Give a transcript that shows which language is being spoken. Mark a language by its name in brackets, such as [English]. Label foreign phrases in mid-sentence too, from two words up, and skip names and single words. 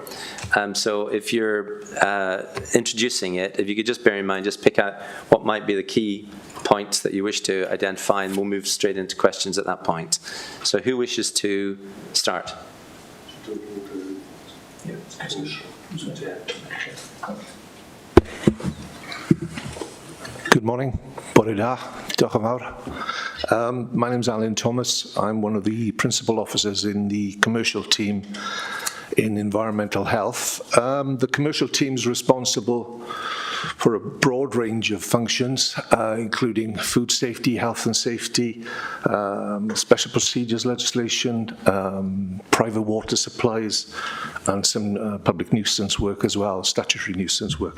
[English] So if you're introducing it, if you could just bear in mind, just pick out what might be the key points that you wish to identify, and we'll move straight into questions at that point. So who wishes to start? Good morning. [Welsh] Bore da. Diolch yn fawr. [English] My name's Alan Thomas. I'm one of the principal officers in the commercial team in environmental health. The commercial team is responsible for a broad range of functions, including food safety, health and safety, special procedures legislation, private water supplies, and some public nuisance work as well, statutory nuisance work.